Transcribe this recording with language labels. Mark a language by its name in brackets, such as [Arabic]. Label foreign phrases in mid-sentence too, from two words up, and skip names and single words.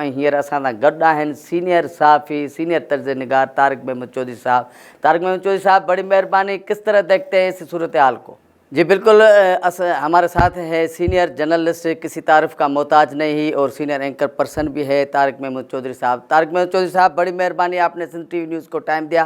[Sindhi] ऐं हींअर असां सां गॾु आहिनि सीनियर सहाफ़ी, सीनियर तर्ज निगार तारिक महमूद चौधरी साहब. [Urdu] طارق محمود چوہدری صاحب، بڑی مہربانی، کس طرح دیکھتے ہیں اس صورت حال کو? جی بالکل، ہمارے ساتھ ہے [English] senior journalist, [Urdu] کسی تعریف کا محتاج نہیں اور [English] senior anchor person [Urdu] بھی ہے طارق محمود چوہدری صاحب. طارق محمود چوہدری صاحب، بڑی مہربانی، آپ نے سندھ ٹی وی نیوز کو ٹائم دیا.